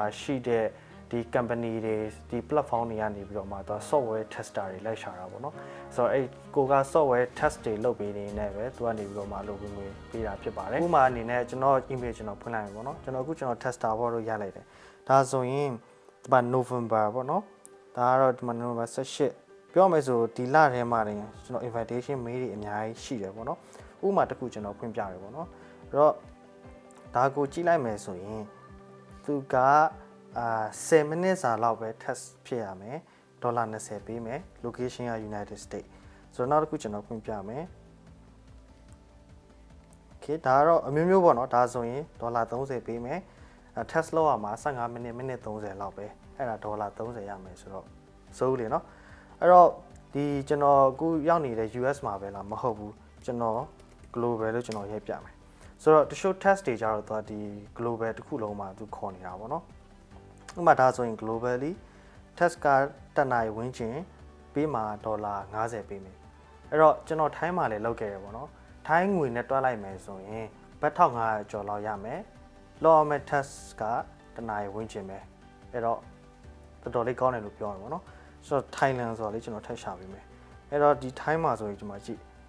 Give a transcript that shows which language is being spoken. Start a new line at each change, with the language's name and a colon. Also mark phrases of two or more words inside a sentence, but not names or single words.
Burmese: ရှိတဲ့ဒီ company တွေဒီ platform တွေကနေပြီးတော့မှသူ
English: software tester
Burmese: တွေလိုက်ရှာတာပေါ့နော်ဆိုတော့အဲ့ကိုက
English: software test
Burmese: တွေလုပ်ပေးနေနေပဲသူ ကနေပြီးတော့မှလုပ်ဝင်ငွေပေးတာဖြစ်ပါတယ်ဥပမာအနေနဲ့ကျွန်တော် email ကျွန်တော်ဖွင့်လိုက်ပြီပေါ့နော်ကျွန်တော် tester ဘောလို့ရလိုက်တယ်ဒါဆိုရင်ဒီမှာ November ပေါ့နော်ဒါကတော့ဒီမှာ November 18ပြောမယ်ဆိုဒီလထဲမှာတင်ကျွန်တော်
English: invitation mail
Burmese: တွေအများကြီးရှိတယ်ပေါ့နော်ဥပမာတစ်ခုကျွန်တော်ဖွင့်ပြတယ်ပေါ့နော်အဲ့တော့ဒါကိုကြည့်လိုက်မယ်ဆိုရင်သူက10 minutes စာလောက်ပဲ test ဖြစ်ရမယ်ဒေါ်လာ20ပေးမယ် location က United States ဆိုတော့နောက်တစ်ခုကျွန်တော်ဖွင့်ပြမယ် okay ဒါကတော့အမျိုးမျိုးပေါ့နော်ဒါဆိုရင်ဒေါ်လာ30ပေးမယ် test လုပ်ရမှာ15 မိနစ်30လောက်ပဲအဲ့ဒါဒေါ်လာ30ရမယ်ဆိုတော့စိုးလေနော်အဲ့တော့ဒီကျွန် တော်အခုရောက်နေတဲ့ US မှာပဲလားမဟုတ်ဘူးကျွန်တော် global လို့ကျွန်တော်ရေးပြမယ်ဆိုတော့တချို့ test တွေကြတော့သူကဒီ global တစ်ခု လုံးမှာသူခေါ်နေတာပေါ့နော်ဥပမာဒါဆိုရင်
English: globally test
Burmese: ကတက်နိုင်ဝန်းကျင်ပေးမှာဒေါ်လာ50ပေးမယ်အဲ့တော့ကျွန်တော်ထိုင်းမှာလည်းလောက်ခဲ့ရပေါ့နော်ထိုင်းငွေနဲ့တွက်လိုက်မယ်ဆိုရင်ဘတ်1500ကျော်လောက်ရမယ်လော်မဲ့ test ကတက်နိုင်ဝန်းကျင်ပဲအဲ့တော့တော်တော်လေးကောင်းတယ်လို့ပြောရမှာပေါ့နော်ဆိုတော့ Thailand ဆိုတော့လေကျွန်တော်ထပ်ရှာပေးမယ်အဲ့တော့ဒီထိုင်းမှာဆိုရင်ကျွန်မကြည့်